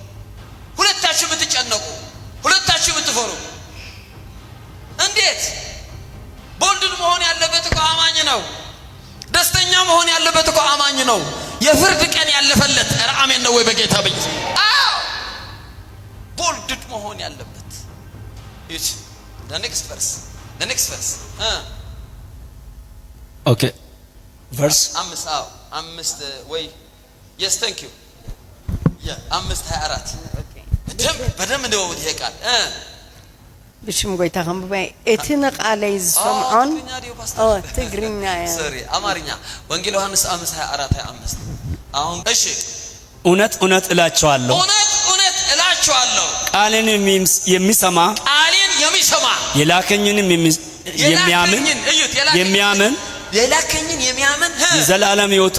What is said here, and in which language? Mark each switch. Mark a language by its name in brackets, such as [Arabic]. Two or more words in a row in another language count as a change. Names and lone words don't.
[Amharic] ሁለታችሁ የምትጨነቁ፣ ሁለታችሁ የምትፈሩ? እንዴት ቦልድ መሆን ያለበት እኮ አማኝ ነው። ደስተኛ መሆን ያለበት እኮ አማኝ ነው። የፍርድ ቀን ያለፈለት አሜን ነው ወይ በጌታ በኢየሱስ? አዎ ቦልድ መሆን ያለበት። እሺ [English] the next verse okay verse [Amharic] አምስት ወይ [English] yes thank you [Amharic] አምስት 24 በደም እንደው ይሄቃል [Tigrinya] ብሽም ጎይታ ከምባይ እቲነ ቃለይ ዝሰምዖን ትግርኛ [Amharic] ሶሪ አማርኛ ወንጌል ዮሐንስ 5:24 25 አሁን እሺ እውነት እላችኋለሁ ቃሌን የሚሰማ የላከኝንም የሚያምን የዘላለም ሕይወት